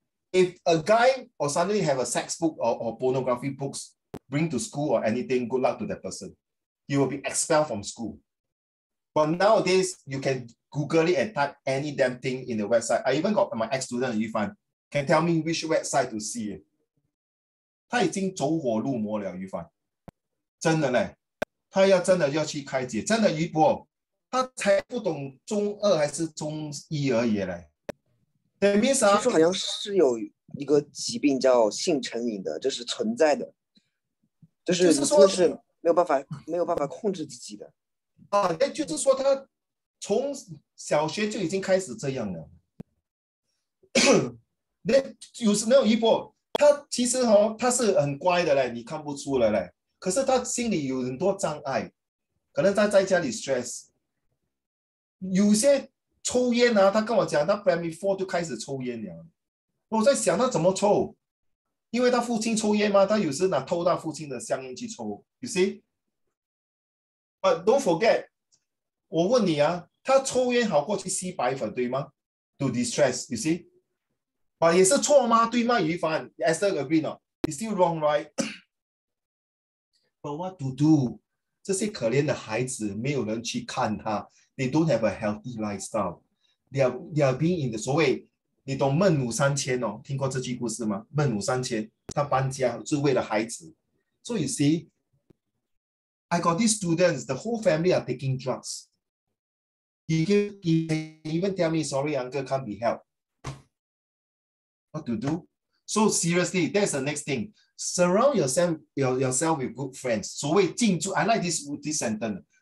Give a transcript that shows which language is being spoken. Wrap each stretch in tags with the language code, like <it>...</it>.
<en>If a guy or suddenly have a sex book or pornography books bring to school or anything, good luck to that person. He will be expelled from school. But nowadays, you can Google it and type any damn thing in the website. I even got my ex-student, Yufan, can tell me which website to see.</en> <zh>他已经走火入魔了，Yufan。真的嘞，他真的要去开解，真的于博，他才不懂中2还是中1而已嘞。听说好像是有一个疾病叫性成瘾的，这是存在的，就是你真的是没有办法控制自己的。那就是说他从小学就已经开始这样了。那有时没有一波，他其实他是很乖的嘞，你看不出来嘞。可是他心里有很多障碍，可能他在家里 stress。有些抽烟他跟我讲，他 Primary 4就开始抽烟了。我在想他怎么抽，因为他父亲抽烟嘛，他有时偷他父亲的香烟去抽。</zh> <en>You see？ But don't forget，</en> <zh>我问你他抽烟好过去吸白粉，对吗 ？</zh> <en>To distress， you see？</en> <zh>也是错吗？对吗？</zh> <en>于凡 ，Esther agree not？ It's still wrong, right? But what to do？</en> <zh>这些可怜的孩子，没有人去看他。</zh> <en>They don't have a healthy lifestyle. They are being in the</en> <zh>所谓，你懂孟母三迁听过这句故事吗？孟母三迁，他搬家是为了孩子。</zh> <en>So you see。 I got these students, the whole family are taking drugs. He even tell me, sorry, uncle, can't be helped. What to do? So seriously, that's the next thing. Surround yourself with good friends.</en> <zh>所谓进驻</zh> <en>I like this sentence.</en>